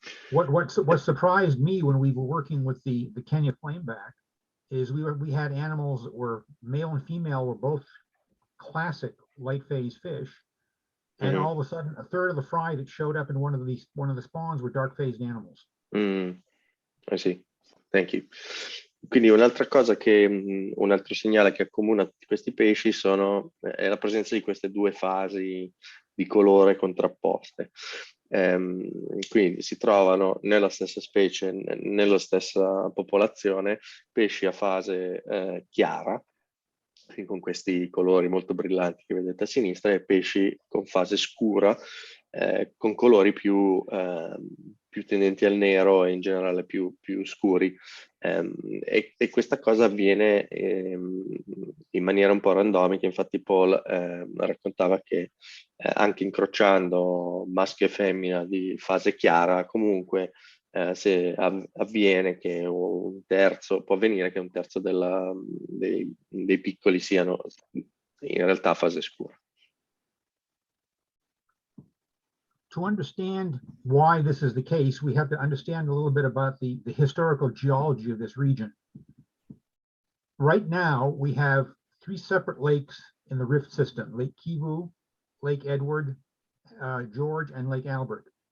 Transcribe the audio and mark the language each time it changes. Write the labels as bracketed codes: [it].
[en] What surprised me when we were working with the Kenya flameback is we had animals that were male and female were both classic light phase fish, and all of a sudden a third of the fry that showed up in one of the spawns were dark phased animals. I see. Thank you. [it] Quindi un'altra cosa un altro segnale che accomuna tutti questi pesci è la presenza di queste due fasi di colore contrapposte. Quindi si trovano nella stessa specie, nella stessa popolazione, pesci a fase chiara, con questi colori molto brillanti che vedete a sinistra, e pesci con fase scura, con colori più tendenti al nero e in generale più scuri. E questa cosa avviene in maniera un po' randomica. Infatti Paul raccontava che anche incrociando maschio e femmina di fase chiara, comunque se avviene che può avvenire che un terzo dei piccoli siano in realtà a fase scura. [en] To understand why this is the case, we have to understand a little bit about the historical geology of this region. Right now, we have 3 separate lakes in the rift system: Lake Kivu, Lake Edward, George, and Lake Albert.